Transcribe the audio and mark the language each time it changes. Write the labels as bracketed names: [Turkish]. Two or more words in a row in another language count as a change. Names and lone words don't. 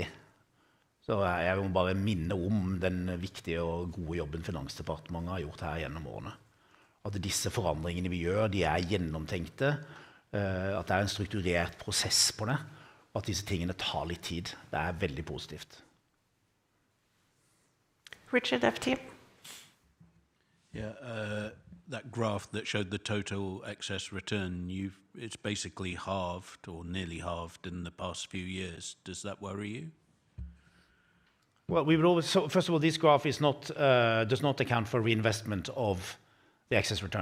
[Norwegian] Så jeg vil bare minne om den viktige og gode jobben Finansdepartementet har gjort her gjennom årene. At disse forandringene vi gjør, de gjennomtenkte, at det en strukturert prosess på det, og at disse tingene tar litt tid. Det veldig positivt. [English] Richard FT. Yeah, that graph that showed the total excess return, it's basically halved or nearly halved in the past few years. Does that worry you? Well, we would always. So first of all, this graph does not account for reinvestment of the excess return.